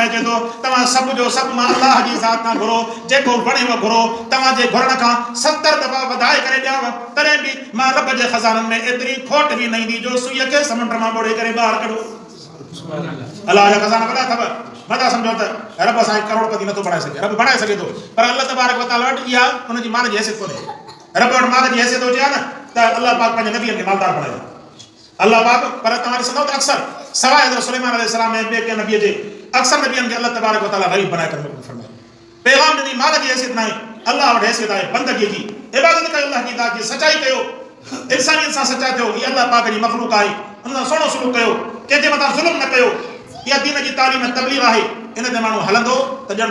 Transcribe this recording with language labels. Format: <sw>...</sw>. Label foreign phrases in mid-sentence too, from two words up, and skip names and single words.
<sd>अचे थो तव्हां सभु जो सभु मां अल्लाह जी ज़ात खां घुरो जेको वणेव घुरो तव्हांजे घुरण खां 70 दफ़ा वधाए करे ॾियांव तॾहिं बि रब जे खजाननि में एतिरी खोट बि न ईंदी जो सुईअ खे समुंड मां ॿोड़े करे ॿाहिरि कढो अल्लाह जा खज़ाना वॾा अथव मथा सम्झो त रब असांखे करोड़पति नथो बणाए सघे रब बणाए सघे थो पर</sd> <ar>الله تبارك وتعالى</ar> <sd>वटि इहा उनजी माल जी हैसियत कोन्हे रब वटि माल जी हैसियत हुजे हा न त अल्लाह पाक पंहिंजे नबियनि खे मालदार बणाए अल्लाह पाक पर तव्हां ॾिसंदव त अक्सर सवाइ हज़रत सुलेमान अलैहिस्सलाम ऐं ॿिए कंहिं नबीअ जे अक्सर नबियनि खे अल्लाह</sd> <ar>تبارك وتعالى</ar> <sd>ग़रीब बनाए करे मोकिलियो फरमाए पैगाम ॾिनी माल जी हैसियत न आहे अल्लाह वटि हैसियत आहे बंदगीअ जी इबादत कयो अल्लाह जी इताअत जी सचाई कयो इंसानियत सां सचा थियो हीअ अल्लाह पाक जी मख़लूक आहे उन सां सुहिणो सलूक कयो कंहिंजे मथां ज़ुल्म न कयो इहा दीन जी तालीम तबलीग आहे इन ते माण्हू हलंदो त ॼण</sd>